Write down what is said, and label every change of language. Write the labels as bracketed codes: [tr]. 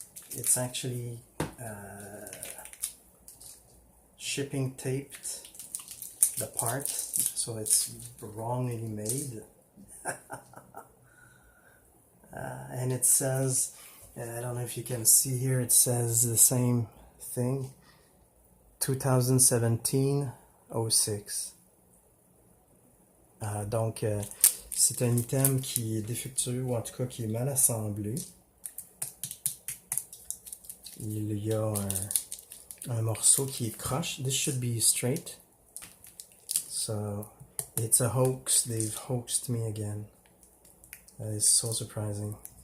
[en] It's actually shipping taped the part, so it's wrongly made. And it says, I don't know if you can see here, it says the same thing, 2017-06. [fr] Donc, c'est un item qui est défectueux, ou en tout cas qui est mal assemblé. Il y a un morceau qui est croche. [en] This should be straight. So, it's a hoax. They've hoaxed me again. That is so surprising.